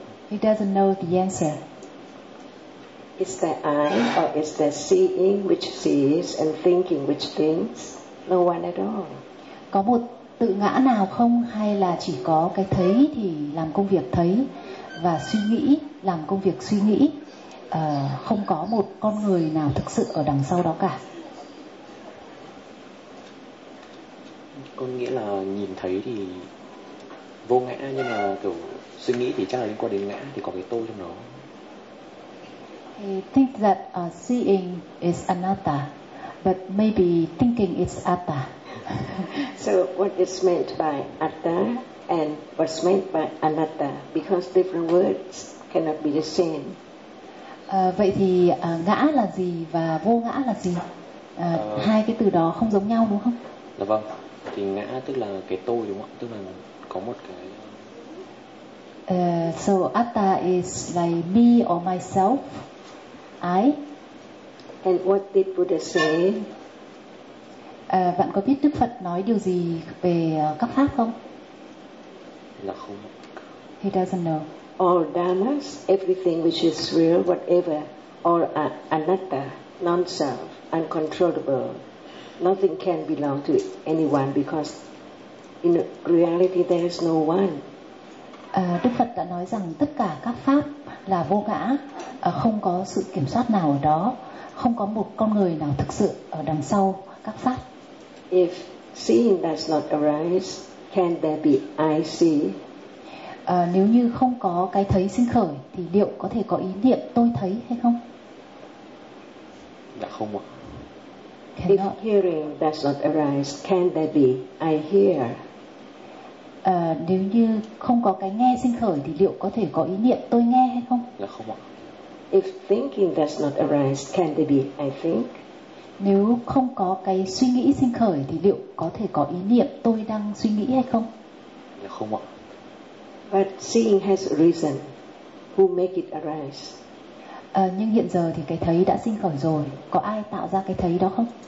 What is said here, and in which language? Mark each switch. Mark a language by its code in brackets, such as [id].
[en] He doesn't know the answer. Is there I or is there seeing which sees and thinking which thinks? No one at all. [vi] Có một tự ngã nào không, hay là chỉ có cái thấy thì làm công việc thấy và suy nghĩ làm công việc suy nghĩ, không có một con người nào thực sự ở đằng sau đó cả. Có nghĩa là nhìn thấy thì vô ngã, nhưng mà kiểu suy nghĩ thì chắc là liên quan đến ngã, thì có cái tôi trong nó. [en] He thinks that seeing is anatta, but maybe thinking is atta. So what is meant by atta and what's meant by anatta? Because different words cannot be the same. [vi] Vậy thì ngã là gì và vô ngã là gì? Hai cái từ đó không giống nhau đúng không? Dạ vâng. Thì ngã tức là cái tôi đúng không? Tức là có một cái. [en] So atta is like me or myself, I. And what did Buddha say? [vi] Bạn có biết Đức Phật nói điều gì về các pháp không? Là không. [en] He doesn't know. All dhammas, everything which is real, whatever, all are anatta, non-self, uncontrollable. Nothing can belong to anyone because in reality there is no one. [vi] Đức Phật đã nói rằng tất cả các pháp là vô ngã, không có sự kiểm soát nào ở đó, không có một con người nào thực sự ở đằng sau các pháp. [en] If seeing does not arise, can there be I see? [vi] Nếu như không có cái thấy sinh khởi thì liệu có thể có ý niệm tôi thấy hay không? Dạ không ạ. [en] If hearing does not arise, can there be I hear? [vi] Nếu như không có cái nghe sinh khởi thì liệu có thể có ý niệm tôi nghe hay không? Dạ không ạ. [en] If thinking does not arise, can there be I think? [vi] Nếu không có cái suy nghĩ sinh khởi thì liệu có thể có ý niệm tôi đang suy nghĩ hay không? Dạ không ạ. [en] But seeing has arisen. Who make it arise? [vi] Nhưng hiện giờ thì cái thấy đã sinh khởi rồi. Có ai tạo ra cái thấy đó không?